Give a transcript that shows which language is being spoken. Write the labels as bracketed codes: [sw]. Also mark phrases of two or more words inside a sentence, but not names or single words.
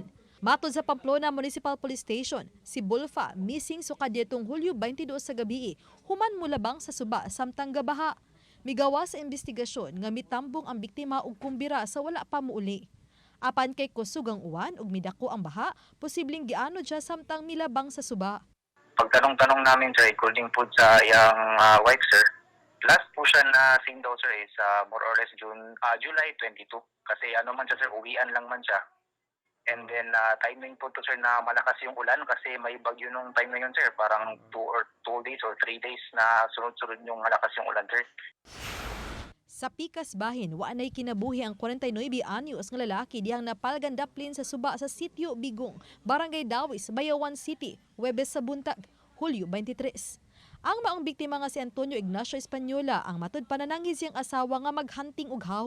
[ceb] Matod sa Pamplona Municipal Police Station, si Bulfa missing sukad ditong Hulyo 22 sa gabi, human mulabang sa suba samtang gabaha. Migawa sa investigasyon nga mitambong ang biktima og kumbira sa wala pa muuli. Apan kay kusog ang uwan ug midako ang baha, posibleng gianod siya samtang milabang sa suba. [tl] Pagtanong-tanong namin sir, according po sa iyang wife sir, last po siya na seen daw sir [en] is more or less [tl] July 22 kasi ano man siya sir, uwian lang man siya. And then timing po to sir na malakas yung ulan kasi may bagyo nung time na yun sir, parang [en] 2 days or 3 days [tl] na sunod-sunod yung malakas yung ulan sir. [ceb] Sa Pikas Bahin, waanay kinabuhi ang 49 anyos nga lalaki diyang napalgan daplin sa suba sa sitio Bigong, Barangay Dawis, Bayawan City, Huwebes sa buntag, Hulyo 23. Ang maong biktima nga si Antonio Ignacio Española ang matud pananangis siyang asawa nga maghunting og haw.